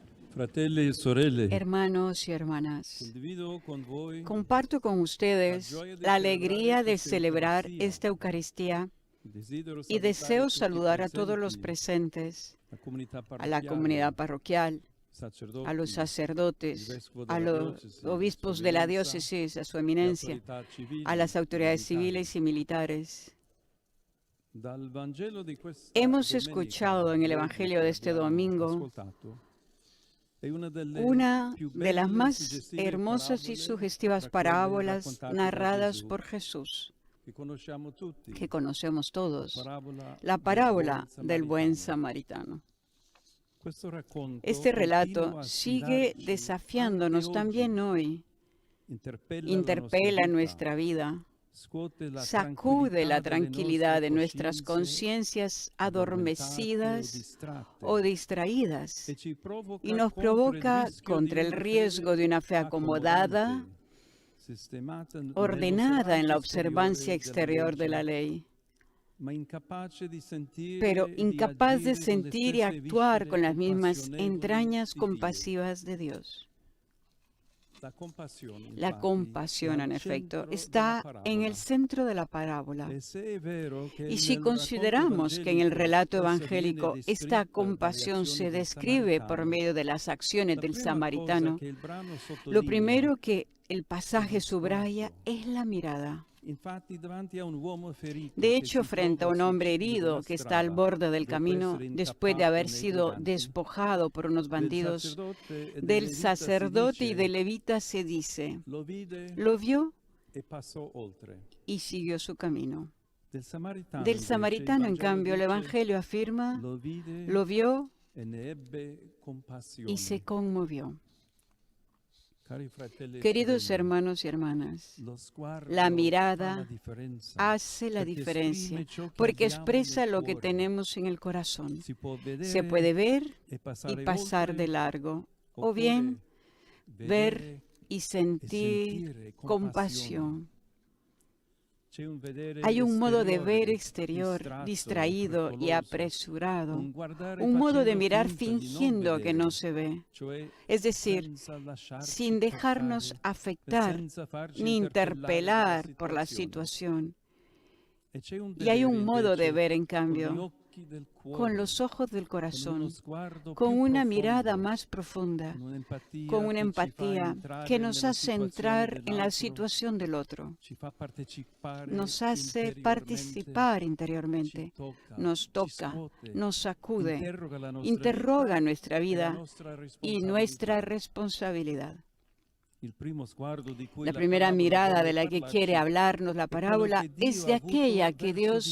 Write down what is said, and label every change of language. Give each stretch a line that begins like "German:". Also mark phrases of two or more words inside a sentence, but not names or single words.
Italian: Fratelli e sorelle,
Spanish: Hermanos y hermanas,
Italian: condivido con voi
Spanish: comparto con ustedes la alegría de celebrar esta Eucaristía
Italian: desidero
Spanish: y
Italian: salutare
Spanish: deseo
Italian: tutti i
Spanish: saludar a todos los
Italian: presenti,
Spanish: presentes,
Italian: la comunità
Spanish: a la
Italian: parrocchiale,
Spanish: comunidad parroquial, a los
Italian: sacerdoti, il
Spanish: sacerdotes,
Italian: vescovo
Spanish: a
Italian: della
Spanish: los
Italian: diocesi, Sua
Spanish: obispos de la
Italian: Eminenza,
Spanish: diócesis, a su
Italian: le
Spanish: eminencia,
Italian: autorità
Spanish: a
Italian: civili
Spanish: las
Italian: e
Spanish: autoridades
Italian: militari.
Spanish: civiles y militares.
Italian: Dal Vangelo di questa
Spanish: Hemos
Italian: domenica
Spanish: escuchado en el
Italian: di oggi
Spanish: Evangelio
Italian: che
Spanish: de este
Italian: abbiamo
Spanish: domingo
Italian: ascoltato è una delle
Spanish: una
Italian: più
Spanish: de las
Italian: belle e
Spanish: más
Italian: suggestive
Spanish: hermosas y
Italian: parabole
Spanish: sugestivas
Italian: tra quelle
Spanish: parábolas
Italian: raccontate da
Spanish: narradas
Italian: Gesù,
Spanish: por Jesús,
Italian: che conosciamo tutti,
Spanish: que conocemos
Italian: la
Spanish: todos,
Italian: parabola
Spanish: la
Italian: del buon
Spanish: parábola del buen
Italian: samaritano.
Spanish: samaritano.
Italian: Questo racconto
Spanish: Este relato
Italian: continua a
Spanish: sigue
Italian: sfidarci anche
Spanish: desafiándonos también
Italian: oggi,
Spanish: hoy,
Italian: interpella la nostra
Spanish: interpela
Italian: vita,
Spanish: nuestra vida,
Italian: scuote la
Spanish: sacude la
Italian: tranquillità delle nostre
Spanish: tranquilidad de nuestras
Italian: coscienze
Spanish: conciencias
Italian: addormentate o
Spanish: adormecidas o
Italian: distratte
Spanish: distraídas
Italian: e ci
Spanish: y
Italian: provoca
Spanish: nos
Italian: contro il
Spanish: provoca
Italian: rischio di
Spanish: contra el
Italian: una
Spanish: riesgo de
Italian: fede
Spanish: una fe acomodada,
Italian: accomodante, sistemata
Spanish: ordenada en
Italian: nell'osservanza
Spanish: la observancia
Italian: esteriore della
Spanish: exterior de la
Italian: legge,
Spanish: ley,
Italian: ma incapace di
Spanish: pero
Italian: sentire e di
Spanish: incapaz de
Italian: agire con le
Spanish: sentir y
Italian: stesse
Spanish: actuar
Italian: viscere
Spanish: con las mismas
Italian: compassionevoli
Spanish: entrañas
Italian: di Dio.
Spanish: compasivas de Dios.
Italian: La compasione,
Spanish: La
Italian: infatti, è
Spanish: compasión,
Italian: al
Spanish: en efecto,
Italian: centro della
Spanish: está en el
Italian: parabola.
Spanish: centro de la parábola.
Italian: E se è vero che
Spanish: Y si
Italian: nel racconto
Spanish: consideramos que en el
Italian: evangelico
Spanish: relato
Italian: essa viene
Spanish: evangélico esta
Italian: descritta dalle
Spanish: compasión
Italian: azioni
Spanish: se
Italian: del
Spanish: describe por
Italian: samaritano,
Spanish: medio de las acciones
Italian: la
Spanish: del
Italian: prima cosa
Spanish: samaritano,
Italian: che il brano
Spanish: lo
Italian: sottolinea
Spanish: primero que el
Italian: è
Spanish: pasaje
Italian: lo
Spanish: subraya
Italian: sguardo.
Spanish: es la mirada.
Italian: Infatti, davanti a un uomo ferito
Spanish: De
Italian: che
Spanish: hecho,
Italian: si
Spanish: frente a
Italian: trova
Spanish: un
Italian: sul
Spanish: hombre
Italian: ciglio della
Spanish: herido que está al
Italian: strada,
Spanish: borde del
Italian: dopo
Spanish: camino
Italian: essere
Spanish: después de
Italian: intappato
Spanish: haber
Italian: nei
Spanish: sido
Italian: briganti,
Spanish: despojado por unos
Italian: del
Spanish: bandidos,
Italian: sacerdote e del
Spanish: del
Italian: levita si
Spanish: sacerdote y
Italian: dice:
Spanish: del levita se dice,
Italian: lo vide
Spanish: lo vio
Italian: e passò oltre.
Spanish: y siguió su camino.
Italian: Del samaritano,
Spanish: Del
Italian: invece, il
Spanish: samaritano, en
Italian: Vangelo
Spanish: cambio, el
Italian: dice:
Spanish: Evangelio afirma,
Italian: lo vide
Spanish: lo vio
Italian: e ne ebbe
Spanish: y
Italian: compassione.
Spanish: se conmovió.
Italian: Cari fratelli e
Spanish: Queridos
Italian: sorelle,
Spanish: hermanos y hermanas,
Italian: lo sguardo
Spanish: la
Italian: fa la
Spanish: mirada
Italian: differenza,
Spanish: hace la
Italian: perché
Spanish: diferencia
Italian: esprime ciò che
Spanish: porque
Italian: abbiamo nel
Spanish: expresa lo que
Italian: cuore.
Spanish: tenemos en el corazón.
Italian: Si può
Spanish: Se
Italian: vedere
Spanish: puede ver
Italian: e
Spanish: y
Italian: passare
Spanish: pasar de
Italian: oltre,
Spanish: largo, o
Italian: oppure
Spanish: bien ver
Italian: vedere
Spanish: y
Italian: e
Spanish: sentir
Italian: sentire
Spanish: compasión.
Italian: C'è un vedere
Spanish: Hay un modo de ver
Italian: esteriore,
Spanish: exterior,
Italian: distratto,
Spanish: distraído y
Italian: frettoloso,
Spanish: apresurado,
Italian: un guardare
Spanish: un modo de
Italian: facendo
Spanish: mirar
Italian: finta di non
Spanish: fingiendo que
Italian: vedere,
Spanish: no se ve,
Italian: cioè
Spanish: es decir,
Italian: senza lasciarci
Spanish: sin dejarnos
Italian: toccare,
Spanish: afectar
Italian: senza farci
Spanish: ni
Italian: interpellare dalla
Spanish: interpelar por la
Italian: situazione.
Spanish: situación.
Italian: E c'è un
Spanish: Y hay
Italian: vedere
Spanish: un modo de
Italian: invece
Spanish: ver, en
Italian: con gli
Spanish: cambio,
Italian: occhi del
Spanish: con
Italian: cuore,
Spanish: los ojos del
Italian: con uno
Spanish: corazón,
Italian: sguardo
Spanish: con
Italian: più
Spanish: una mirada
Italian: profondo,
Spanish: más profunda,
Italian: con
Spanish: con
Italian: un'empatia
Spanish: una
Italian: che ci fa
Spanish: empatía
Italian: entrare
Spanish: que nos
Italian: nella
Spanish: hace
Italian: situazione
Spanish: entrar en la
Italian: dell'altro,
Spanish: situación del otro,
Italian: ci fa partecipare
Spanish: nos hace
Italian: interiormente,
Spanish: participar
Italian: ci
Spanish: interiormente,
Italian: tocca,
Spanish: nos
Italian: ci
Spanish: toca,
Italian: scuote,
Spanish: nos sacude,
Italian: interroga la nostra
Spanish: interroga
Italian: vita
Spanish: nuestra
Italian: e la
Spanish: vida
Italian: nostra
Spanish: y
Italian: responsabilità.
Spanish: nuestra responsabilidad.
Italian: Il primo sguardo di cui
Spanish: La
Italian: la
Spanish: primera
Italian: parabola
Spanish: mirada
Italian: vuole
Spanish: de la que quiere
Italian: parlarci
Spanish: hablarnos la
Italian: è quello
Spanish: parábola
Italian: che
Spanish: es
Italian: Dio
Spanish: de
Italian: ha avuto
Spanish: aquella que
Italian: verso di